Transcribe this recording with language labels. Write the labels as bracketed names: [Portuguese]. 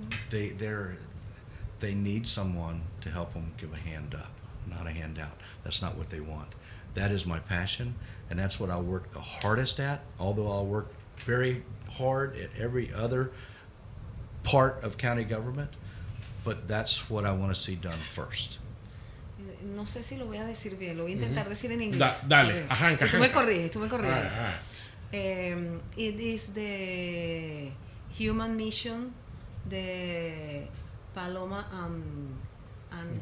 [English] They need someone to help them give a hand up, not a handout. That's not what they want. That is my passion, and that's what I'll work the hardest at, although I'll work very hard at every other part of county government, but that's what I want to see done first. [Spanish] No sé si lo voy a decir bien, lo voy a intentar decir en inglés. Dale, arranca. Tú me corriges. [English] All right. It is the human mission, the Paloma and